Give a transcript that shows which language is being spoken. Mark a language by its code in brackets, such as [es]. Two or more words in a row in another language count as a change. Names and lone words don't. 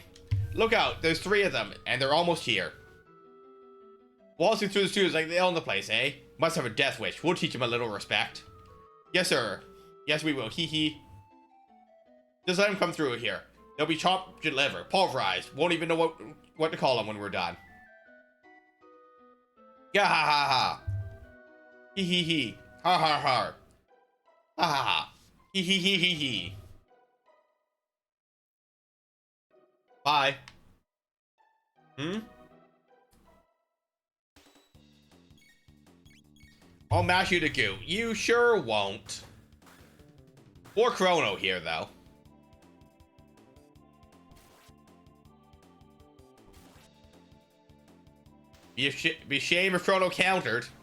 [en] Look out, there's 3 of them, and they're almost here. Waltzing through the streets like they own the place, eh? Must have a death wish. We'll teach them a little respect. Yes, sir. Yes, we will. Hee hee. Just let them come through here. They'll be chopped to liver, pulverized. Won't even know what to call them when we're done. Yeah, ha ha ha. Hee hee hee. Ha ha ha. Ha ha ha. Hee hee hee hee hee. Bye. I'll mash you to goo. You sure won't. More Chrono here, though. Be ashamed if Chrono countered.